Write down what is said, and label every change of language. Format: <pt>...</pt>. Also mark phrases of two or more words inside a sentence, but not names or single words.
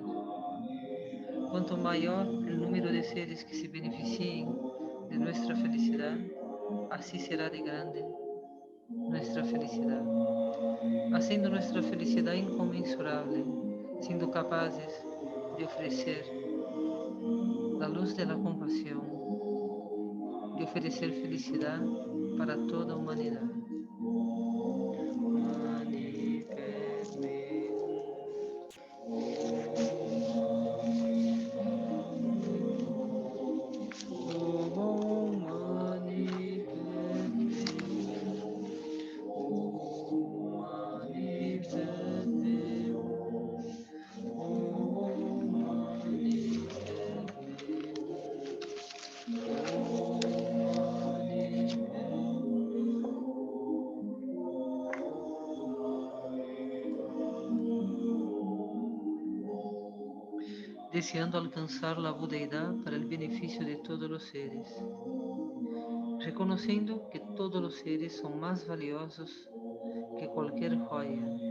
<es>Cuanto mayor el número de seres que se beneficien de nuestra felicidad, así será de grande nuestra felicidad, haciendo nuestra felicidad inconmensurable, siendo capaces de ofrecer la luz de la compasión, de ofrecer felicidad para toda la humanidad.</es> <sa>Mani Padme Hum. Om Mani Padme Hum, Mani Padme Hum. Om Mani Padme Hum, Mani</sa> <es>deseando alcanzar la budeidad para el beneficio de todos los seres, reconociendo que todos los seres son más valiosos que cualquier joya.</es>